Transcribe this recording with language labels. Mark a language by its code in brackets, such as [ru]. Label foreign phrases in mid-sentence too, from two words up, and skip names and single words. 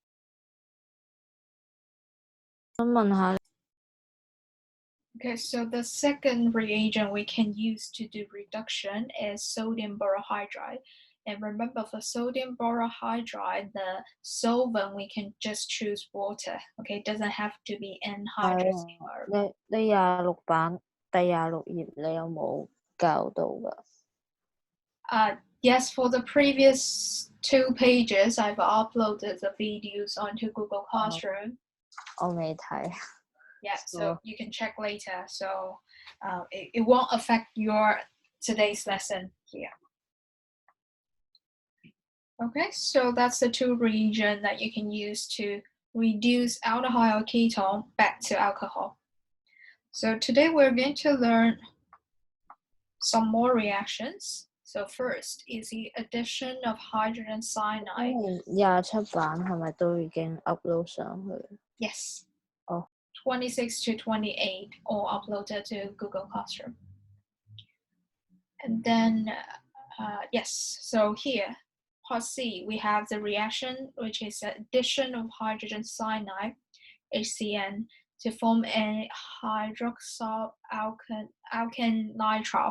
[en] Okay, so the second reagent we can use to do reduction is sodium borohydride. And remember, for sodium borohydride, the solvent we can just choose water. Okay, it doesn't have to be anhydrous. [yue] 你26版第26頁你有冇教到㗎？ [en] Yes, for the previous 2 pages, I've uploaded the videos onto Google Classroom. [yue] 我未睇。 [en] Yeah, so you can check later. So it won't affect your today's lesson here. Okay, so that's the two reagents that you can use to reduce aldehyde or ketone back to alcohol. So today we're going to learn some more reactions. So first is the addition of hydrogen cyanide. [yue] 27 版係咪都已經 upload 上去？ [en] Yes. Oh. 26 to 28 all uploaded to Google Classroom. And then, yes, so here, part C, we have the reaction, which is the addition of hydrogen cyanide, HCN, to form a hydroxyl alkane nitrile.